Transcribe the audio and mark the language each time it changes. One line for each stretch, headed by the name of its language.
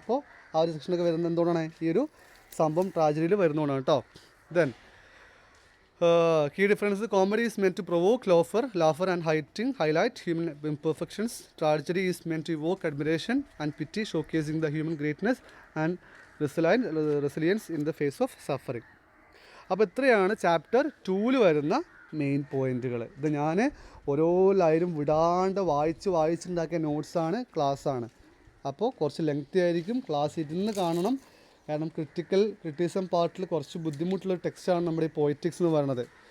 Malayalam: അപ്പോൾ ആ ഒരു സെക്ഷനൊക്കെ വരുന്നത് എന്തുകൊണ്ടാണ്, ഈ ഒരു സംഭവം ട്രാജഡിയിൽ വരുന്നതുകൊണ്ടാണ് കേട്ടോ.
English: Then key difference, comedy is meant to provoke laughter and highlight human imperfections. Tragedy is meant to evoke admiration and pity, showcasing the human greatness and resilience in the face of suffering.
Malayalam: അപ്പോൾ ഇത്രയാണ് chapter 2 വരുന്ന main പോയിൻറ്റുകൾ. ഇത് ഞാൻ ഓരോ ലൈനും വിടാണ്ട് വായിച്ചുണ്ടാക്കിയ നോട്ട്സാണ്, ക്ലാസ്സാണ്. അപ്പോൾ കുറച്ച് ലെങ്തി ആയിരിക്കും, ക്ലാസ് ഇരുന്ന് കാണണം. കാരണം ക്രിറ്റിസം പാർട്ടിൽ കുറച്ച് ബുദ്ധിമുട്ടുള്ള ടെക്സ്റ്റാണ് നമ്മുടെ ഈ പോയറ്റിക്സ് എന്ന് പറയുന്നത്.